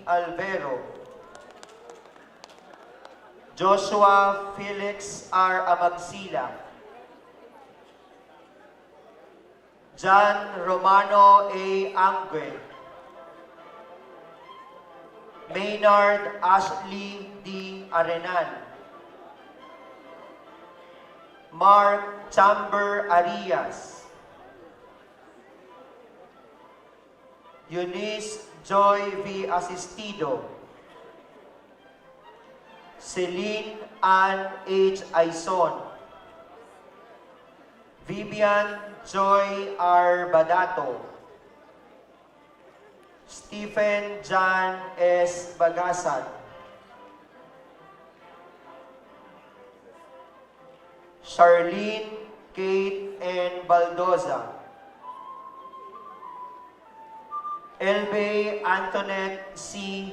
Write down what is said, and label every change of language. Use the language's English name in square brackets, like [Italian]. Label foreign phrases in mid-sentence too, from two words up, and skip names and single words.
[Filipino] Alvero, Joshua Felix R. Amagsila, John Romano A. Angue, Maynard Ashley D. Arenal, Mark Chamber Arias, Eunice Joy V. Asistido, Celine Ann H. Aison, Vivian Joy R. Badato, Stephen John S. Bagasan, Charlene Kate N. Baldoza, Elbe Antoinette C.